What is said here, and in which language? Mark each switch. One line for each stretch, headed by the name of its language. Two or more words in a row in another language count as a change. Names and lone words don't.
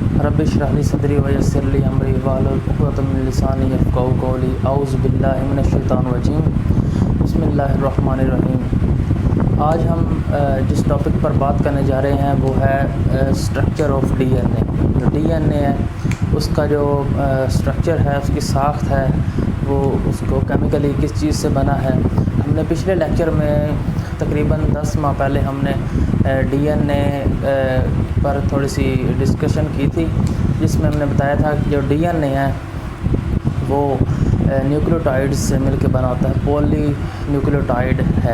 Arabic: رب اشرح لي صدري ويسر لي أمري واحلل عقدة من لساني يفقهوا قولي أعوذ بالله من الشيطان الرجيم بسم الله الرحمن الرحيم.
Urdu: آج ہم جس ٹاپک پر بات کرنے جا رہے ہیں وہ ہے
English: structure of DNA.
Urdu: جو ڈی این اے ہے اس کا جو اسٹرکچر ہے، اس کی ساخت ہے، وہ اس کو کیمیکلی کس چیز سے بنا ہے. ہم نے پچھلے لیکچر میں تقریباً 10 ماہ پہلے ہم نے ڈی این اے پر تھوڑی سی ڈسکشن کی تھی، جس میں ہم نے بتایا تھا کہ جو ڈی این اے ہے وہ نیوکلیوٹائیڈز سے مل کر بنا ہوتا ہے,
English: poly nucleotide
Urdu: ہے.